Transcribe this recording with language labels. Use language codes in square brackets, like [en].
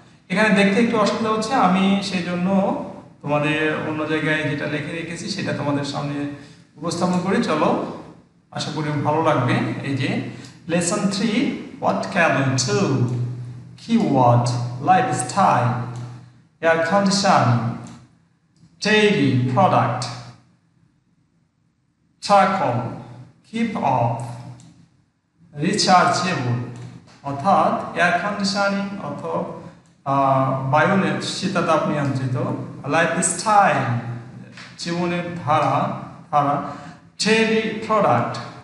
[bn] এখানে দেখতে একটু অসুবিধা হচ্ছে, আমি সেই জন্য তোমাদের অন্য জায়গায় যেটা লিখে রেখেছি সেটা তোমাদের সামনে উপস্থাপন করি। চলো, আশা করি ভালো লাগবে। এই যে [en] Lesson 3, what can we do? Keyword: lifestyle, air conditioning, dairy product, charcoal, keep off, rechargeable [bn] অর্থাৎ এয়ার কন্ডিশনিং অথবা বায়ুনের শীতাতাপ নিয়ন্ত্রিত, লাইফস্টাইল জীবনের ধারা, ডেইরি প্রোডাক্ট